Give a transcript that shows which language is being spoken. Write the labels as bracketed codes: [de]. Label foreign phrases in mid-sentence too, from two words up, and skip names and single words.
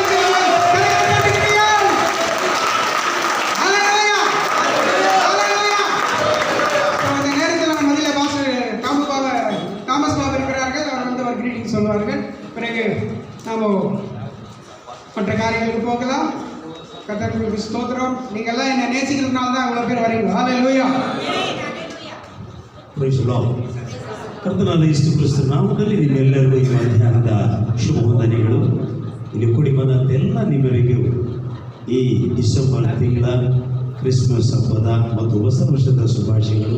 [ta] சொல்வார்கள். பிறகு நாம் மற்ற காரியங்களுக்கு போகலாம். கர்த்தருக்கு ஸ்தோத்திரம். நீங்கள்லாம் என்னை நேசிக்கிறதுனால தான் இவ்வளோ பேர் வரீங்க. ஹல்லேலூயா. [kn] ಕರ್ತನಾದ ಯೇಸು ಕ್ರಿಸ್ತ ನಾಮದಲ್ಲಿ ನಿಮ್ಮೆಲ್ಲರಿಗೂ ಈ ಮಧ್ಯಾಹ್ನದ ಶುಭ ವಂದನೆಗಳು. ಇಲ್ಲಿ ಕೂಡಿ ಬಂದಂಥ ಎಲ್ಲ ನಿಮ್ಮರಿಗೂ ಈ ಡಿಸೆಂಬರ್ ತಿಂಗಳ ಕ್ರಿಸ್ಮಸ್ ಹಬ್ಬದ ಮತ್ತು ಹೊಸ ವರ್ಷದ ಶುಭಾಶಯಗಳು.